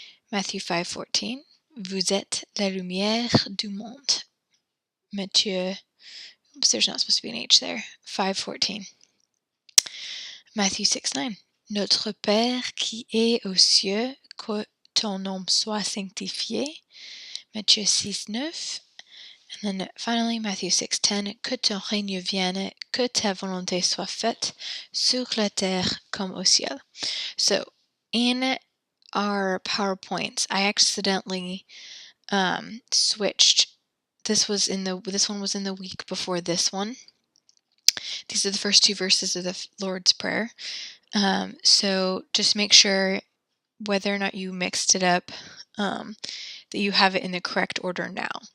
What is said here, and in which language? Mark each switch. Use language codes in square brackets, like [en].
[fr] Matthew 5:14 Vous êtes la lumière du monde. [en] Matthieu Oops, there's not supposed to be an H there. 5:14. Matthew 6:9. [fr] Notre Père qui est aux cieux, que ton nom soit sanctifié. [en] Matthieu 6:9. And then finally, Matthew 6:10. [fr] Que ton règne vienne, que ta volonté soit faite sur la terre comme au ciel. [en] So, in our PowerPoints, I accidentally switched. This one was in the week before this one. These are the first two verses of the Lord's Prayer. So just make sure whether or not you mixed it up, that you have it in the correct order now.